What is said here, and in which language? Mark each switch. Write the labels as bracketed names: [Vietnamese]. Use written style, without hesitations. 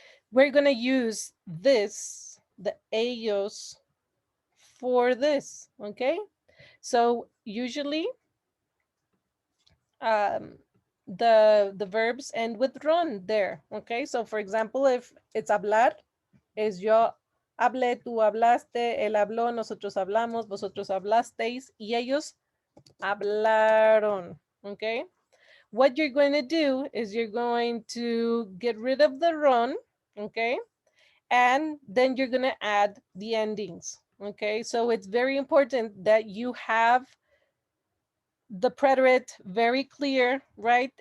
[English] We're going to use this, the ellos, for this. Okay, so usually the verbs end with ron there. Okay, so for example, if it's hablar, [Spanish] es yo hablé, tú hablaste, él habló, nosotros hablamos, vosotros hablasteis y ellos hablaron. [English] Okay, what you're going to do is you're going to get rid of the ron. Okay, and then you're going to add the endings. Okay, so it's very important that you have the preterite very clear, right?